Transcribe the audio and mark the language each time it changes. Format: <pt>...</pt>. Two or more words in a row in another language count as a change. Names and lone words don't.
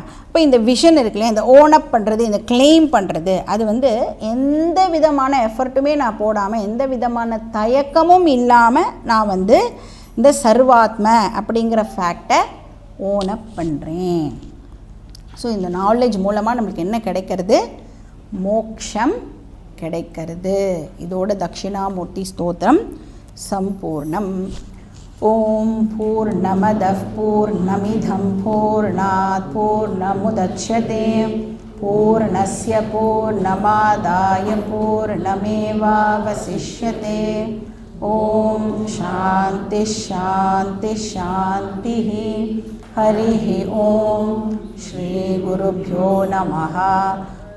<ta>அப்போ இந்த விஷன் இருக்கு இல்லையா, இந்த ஓனப் பண்ணுறது, இந்த கிளைம் பண்ணுறது, அது வந்து எந்த விதமான எஃபர்ட்டுமே நான் போடாமல், எந்த விதமான தயக்கமும் இல்லாமல் நான் வந்து இந்த சர்வாத்ம அப்படிங்கிற ஃபேக்டை ஓனப் பண்ணுறேன். ஸோ இந்த நாலேஜ் மூலமாக நம்மளுக்கு என்ன கிடைக்கிறது? மோக்ஷம் கிடைக்கிறது. இதோட தட்சிணாமூர்த்தி ஸ்தோத்திரம் சம்பூர்ணம்.</ta> <sa>ॐ पूर्णमदः पूर्णमिदं पूर्णात् पूर्णमुदच्यते पूर्णस्य पूर्णमादाय पूर्णमेवावशिष्यते. ॐ शान्तिः शान्तिः शान्तिः. हरिः ॐ। श्री गुरुभ्यो नमः.</sa>